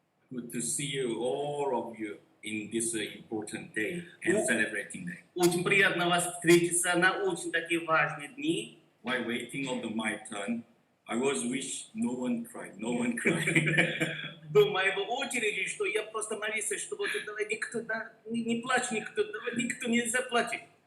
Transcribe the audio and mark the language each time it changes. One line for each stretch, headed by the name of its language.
English: Good to see you, all of you, in this important day and celebrating day.
Russian: Очень приятно вас встретиться на очень такие важные дни.
English: While waiting on my turn, I was wish no one cried, no one cried.
Russian: До моего очереди, что я просто молился, что вот этого никто не плачь, никто не заплачет.